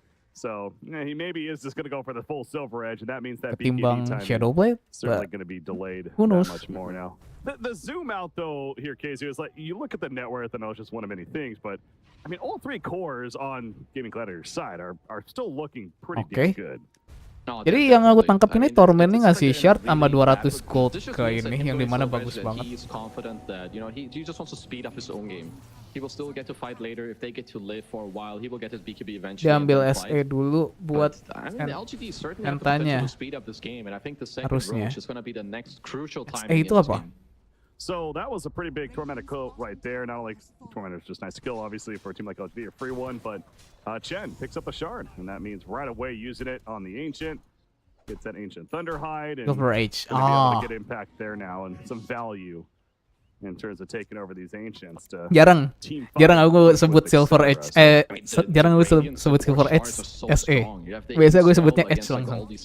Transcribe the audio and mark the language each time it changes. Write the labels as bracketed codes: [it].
[en] So he maybe is just going to go for the full silver edge, and that means that [id] ketimbang Shadow Blade, [en] certainly going to be delayed who knows? That much more now. The zoom out though here, KZ, is like you look at the net worth, and it's just one of many things, but I mean all 3 cores on Gaming Gladiator's side are still looking pretty damn good. [id] Jadi yang aku tangkap ini Torment ini ngasih shard sama 200 gold ke ini yang dimana bagus banget. Dia ambil SE dulu buat entanya. Harusnya. SE itu apa? [en] So that was a pretty big Tormentor kill right there. Not only Tormentor's just nice to kill, obviously, for a team like LGD, a free one, but Chen picks up a shard, and that means right away using it on the Ancient. Gets that Ancient Thunderhide, and Silver H. Be able to get impact there now, and some value in terms of taking over these Ancients. [id] Jarang aku sebut Silver Edge, jarang aku sebut Silver Edge SE. Biasa gue sebutnya Edge langsung.